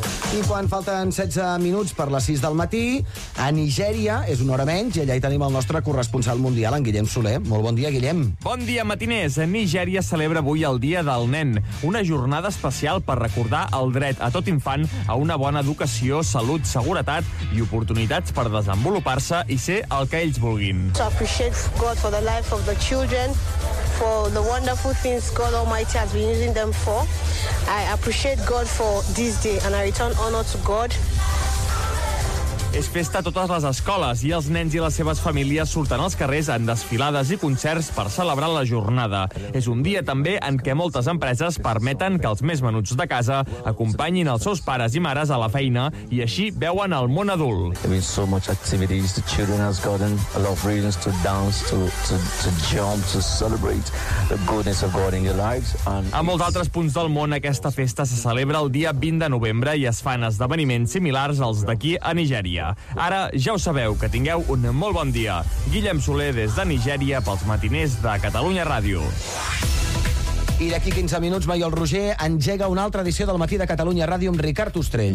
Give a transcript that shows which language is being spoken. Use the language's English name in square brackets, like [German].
[Catalan] I quan falten 16 minuts per les 6 del matí, a Nigèria és una hora menys, i allà hi tenim el nostre corresponsal mundial, en Guillem Soler. Molt bon dia, Guillem. Bon dia, matiners. Nigèria celebra avui el Dia del Nen, una jornada especial per recordar el dret a tot infant a una bona educació, salut, seguretat i oportunitats per desenvolupar-se i ser el que ells vulguin. [English] So appreciate God for the life of the children, for the wonderful things God Almighty has been using them for. I appreciate God for this day and I return honor to God. [Catalan] És festa a totes les escoles i els nens i les seves famílies surten als carrers en desfilades i concerts per celebrar la jornada. És un dia també en què moltes empreses permeten que els més menuts de casa acompanyin els seus pares i mares a la feina i així veuen el món adult. [English] There is so much activities the children has gotten, a lot of reasons to dance, to jump, to celebrate the goodness of God in your lives. [Catalan] A molts altres punts del món aquesta festa se celebra el dia 20 de novembre i es fan esdeveniments similars als d'aquí a Nigèria. Ara ja ho sabeu, que tingueu un molt bon dia. Guillem Soler des de Nigèria pels matiners de Catalunya Ràdio. I d'aquí 15 minuts, Maiol Roger engega una altra edició del Matí de Catalunya Ràdio amb Ricard Ostrell.